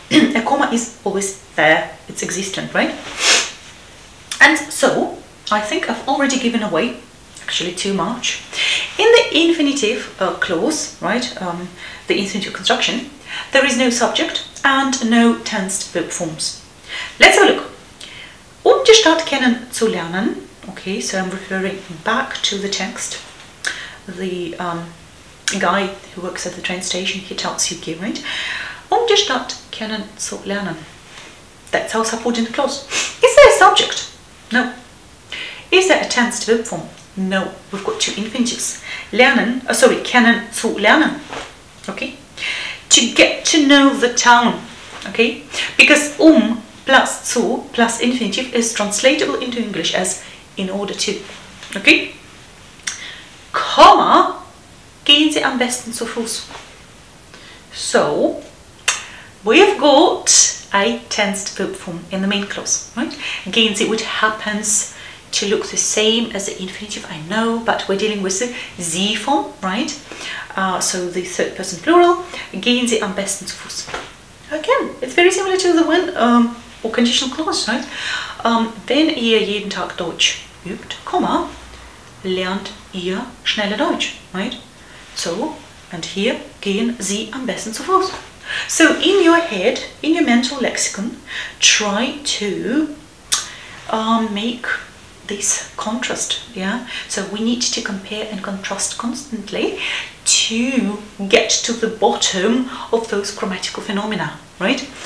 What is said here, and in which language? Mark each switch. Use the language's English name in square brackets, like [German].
[English] A comma is always there, it's existent, right? And so, I think I've already given away actually too much. In the infinitive clause, right, the infinitive construction, there is no subject and no tensed verb forms. Let's have a look. [German] Die Stadt kennenzulernen. [English] Okay, so I'm referring back to the text. The guy who works at the train station, he tells you here, right? [German] Die Stadt kennenzulernen. [English] That's our subordinate clause. Is there a subject? No. Is there a tensed verb form? No. We've got two infinitives. [German] Kennen zu lernen. Okay? [English] To get to know the town. Okay? Because plus zu plus infinitive is translatable into English as in order to. Okay? [German] Komma, gehen Sie am besten zu Fuß. [English] So, we've got a tensed verb form in the main clause, right? [German] Gehen Sie, [English] which happens to look the same as the infinitive, I know, but we're dealing with the Sie form, right? So the third person plural, [German] gehen Sie am besten zu Fuß. [English] Again, it's very similar to the one or conditional clause, right? [German] Wenn ihr jeden Tag Deutsch übt, Komma, lernt ihr schneller Deutsch, right? [English] So, and here, [German] gehen Sie am besten zu Fuß. [English] So in your head, in your mental lexicon, try to make this contrast, yeah? So we need to compare and contrast constantly to get to the bottom of those grammatical phenomena, right?